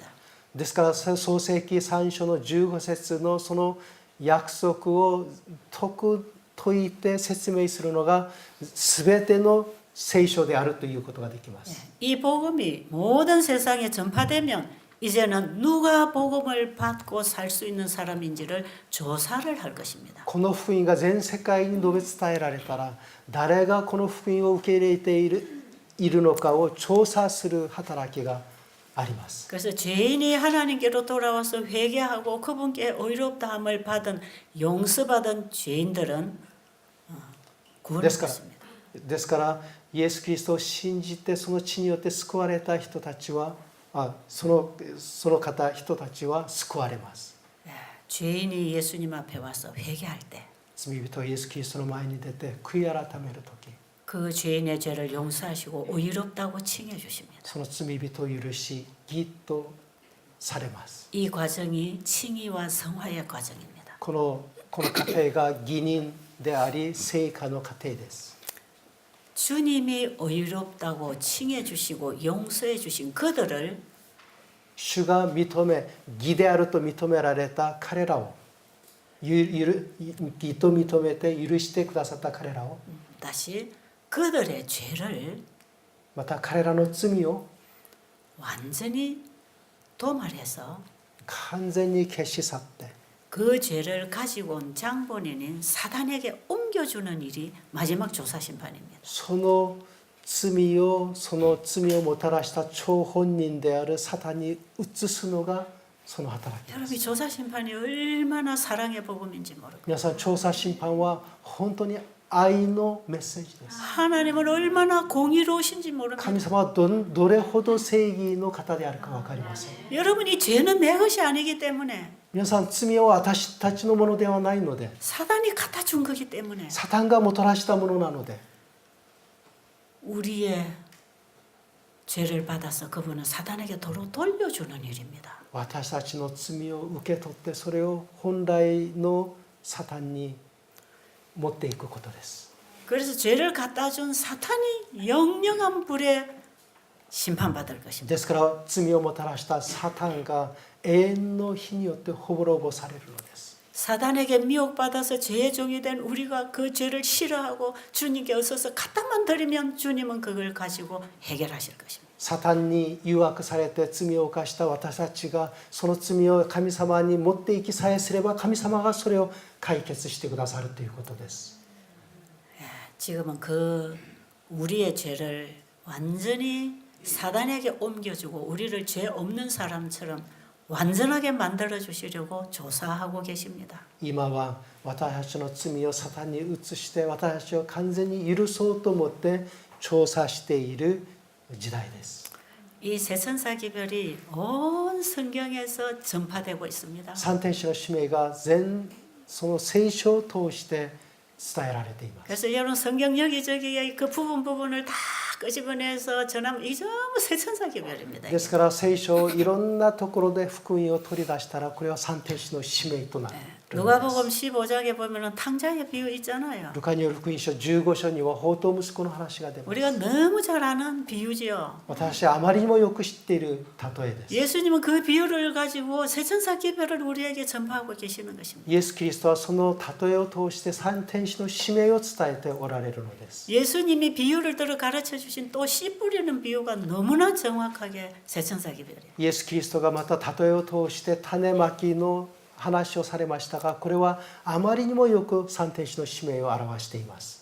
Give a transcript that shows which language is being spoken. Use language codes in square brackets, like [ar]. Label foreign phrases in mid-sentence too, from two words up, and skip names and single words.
[ja] ですから創世記3章の15節のその約束を解いて説明するのが全ての聖書であるということができます。 [ko] 이 복음이 모든 세상에 전파되면 이제는 누가 복음을 받고 살 수 있는 사람인지를 조사를 할 것입니다. [ja] この福音が全世界に述べ伝えられたら、誰がこの福音を受け入れているのかを調査する働きがあります。 [ko] 그래서 죄인이 하나님께로 돌아와서 회개하고 그분께 의롭다함을 받은 용서받은 죄인들은 구원받습니다. [ja] ですからイエス・キリストを信じてその血によって救われた人たちはその人たちは救われます。 [ko] 죄인이 예수님 앞에 와서 회개할 때 [ja] 罪人イエス・キリストの前に出て悔い改めるとき、 [ko] 그 죄인의 죄를 용서하시고 의롭다고 칭해 주십니다. [ja] その罪人を許し義とされます。 [ko] 이 과정이 칭의와 성화의 과정입니다. [ja] この過程が義人であり聖化の過程です。 [ko] 주님이 의롭다고 칭해 주시고 용서해 주신 그들을 [ja] 主が認め義であると認められた彼らを義と認めて許してくださった彼らを [ko] 다시 그들의 죄를 [ja] また彼らの罪を [ko] 완전히 도말해서 [ja] 完全に消し去って [ko] 그 죄를 가지고 온 장본인인 사단에게 옮겨주는 일이 마지막 조사 심판입니다. [ja] その罪をもたらした張本人であるサタンに移すのがその働きで [ko] 여러분 [ja] す。 [ko] 조사 심판이 얼마나 사랑의 복음인지 모르고 [ja] 皆さん調査審判は本当に愛のメッセージです。 [ko] 하나님은 얼마나 공의로우신지 모릅니다. [ja] 神様はどれほど正義の方であるか分かりません。 [ko] 여러분 이 죄는 내 것이 아니기 때문에 [ja] 皆さん罪は私たちのものではないので、 [ko] 사단이 갖다 준 거기 때문에 [ja] サタンがもたらしたものなので、 [ko] 우리의 죄를 받아서 그분은 사단에게 도로 돌려주는 일입니다. [ja] 私たちの罪を受け取ってそれを本来のサタンに持っていくことです。 [ko] 그래서 죄를 갖다 준 사탄이 영영한 불에 심판받을 것입니다. [ja] ですから罪をもたらしたサタンが永遠の火によって滅ぼされるのです。 [ko] 사단에게 미혹받아서 죄의 종이 된 우리가 그 죄를 싫어하고 주님께 어서서 갖다만 드리면 주님은 그걸 가지고 해결하실 것입니다. [ja] サタンに誘惑されて罪を犯した私たちがその罪を神様に持っていきさえすれば神様がそれを解決してくださるということです。 [ko] 지금은 그 우리의 죄를 완전히 사단에게 옮겨주고 우리를 죄 없는 사람처럼 완전하게 만들어 주시려고 조사하고 계십니다. [ja] 今は私たちの罪をサタンに移して私たちを完全に許そうと思って調査している時代です。 [ko] 이 세천사 기별이 온 성경에서 전파되고 있습니다. [ja] 三天使の使命がその聖書を通して伝えられています。 [ko] 그래서 여러분 성경 여기저기에 그 부분을 다 끄집어내서 전하면 이 전부 세천사 기별입니다. [ja] ですから聖書をいろんなところで福音を取り出したらこれは三天使の使命となる。 [ko] 누가복음 15장에 보면은 탕자의 비유 있잖아요. [ja] ルカによる福音書15章には放蕩息子の話が出ます。 [ko] 우리가 너무 잘 아는 비유지요. [ja] 私はあまりにもよく知っている例えです。 [ko] 예수님은 그 비유를 가지고 세천사 기별을 우리에게 전파하고 계시는 것입니다. [ja] イエス・キリストはその例えを通して三天使の使命を伝えておられるのです。 [ko] 예수님이 비유를 들어 가르쳐 주신 또 씨 뿌리는 비유가 너무나 정확하게 세천사 기별이에요. [ja] イエス・キリストがまた例えを通して種まきの話をされましたが、これはあまりにもよく三天使の使命を表しています。